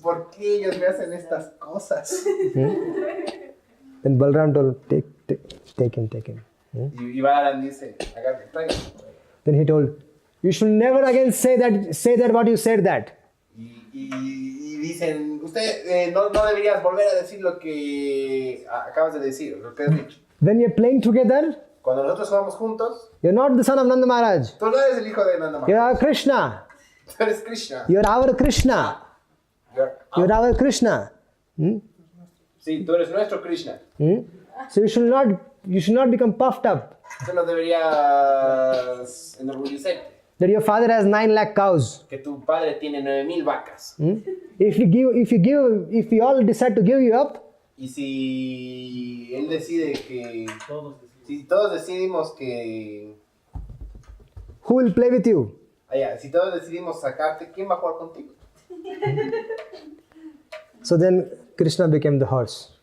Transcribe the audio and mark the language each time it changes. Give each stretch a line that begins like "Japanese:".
Spanish: ¿Por qué ellos me hacen estas cosas?
English: Then Balram told, take him.
Spanish: Y Balaram dice, agarre, tráigalo.
English: Then he told, you should never again say that what you said that.
Spanish: Y dicen, usted no deberías volver a decir lo que acabas de decir, lo que has dicho.
English: When you're playing together,
Spanish: cuando nosotros jugamos juntos,
English: you're not the son of Nanda Maharaj.
Spanish: Tú no eres el hijo de Nanda Maharaj.
English: You are Krishna.
Spanish: Tú eres Krishna.
English: You are our Krishna. You are our Krishna.
Spanish: Sí, tú eres nuestro Krishna.
English: So you should not become puffed up.
Spanish: Tú no deberías enorgullecerte.
English: That your father has 9 lakh cows.
Spanish: Que tu padre tiene 9,000 vacas.
English: If we all decide to give you up,
Spanish: y si él decide que si todos decidimos que
English: who will play with you?
Spanish: Si todos decidimos sacarte, ¿quién va a jugar contigo?
English: So then Krishna became the horse.